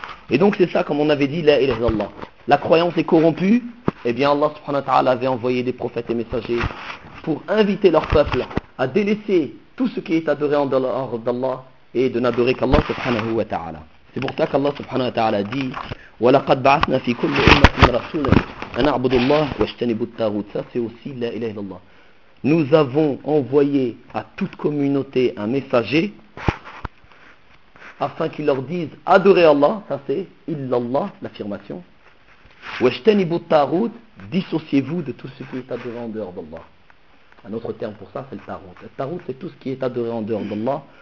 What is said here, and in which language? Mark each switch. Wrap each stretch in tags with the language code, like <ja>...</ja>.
<fr>Et donc c'est ça, comme on avait dit, la ilaha illallah. La croyance est corrompue, eh bien Allah subhanahu wa ta'ala avait envoyé des prophètes et messagers pour inviter leur peuple à délaisser tout ce qui est adoré en dehors d'Allah et de n'adorer qu'Allah subhanahu wa ta'ala. C'est pour ça qu'Allah subhanahu wa ta'ala dit</fr> <ar>وَلَقَدْ بَعَثْنَا فِي كُلِّ أُمَّةٍ رَسُولًا أَنْ أَعْبُدُ اللَّهَ وَاجْتَنِبُوا الطَّاغُوتَ.</ar> <fr>Ça c'est aussi la ilaha illallah. Nous avons envoyé à toute communauté un messager afin qu'il leur dise adorez Allah, ça c'est illallah, l'affirmation.</fr> <ar>وَاجْتَنِبُوا الطَّاغُوتَ,</ar> <fr>dissociez-vous de tout ce qui est adoré en dehors d'Allah. Un autre terme pour ça c'est le tarout. Le tarout c'est tout ce qui est adoré en dehors d'Allah</fr>